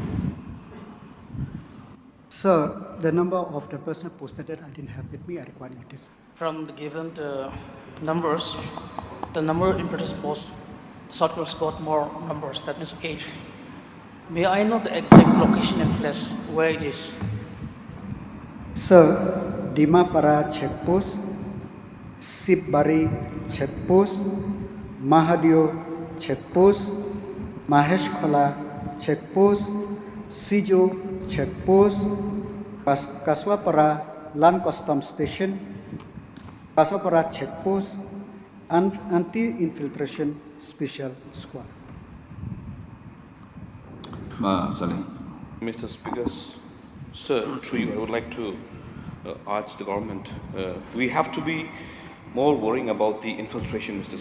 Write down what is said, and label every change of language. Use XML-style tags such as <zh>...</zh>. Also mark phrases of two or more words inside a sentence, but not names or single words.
<en>Sir, the number of the personnel posted that I didn't have with me, I require notice. From the given numbers, the number in British post, the circles got more numbers, that means 8. May I know the exact location and place where it is? Sir, Dimapara checkpost, Sipbari checkpost, Mahadio checkpost, Mahesh Khola checkpost, Sijo checkpost, Kaswapara Land Custom Station, Kaswapara checkpost, and anti-infiltration special squad. Salim. Mr. Speaker, sir, through you, I would like to urge the government. We have to be more worrying about the infiltration, Mr.</en>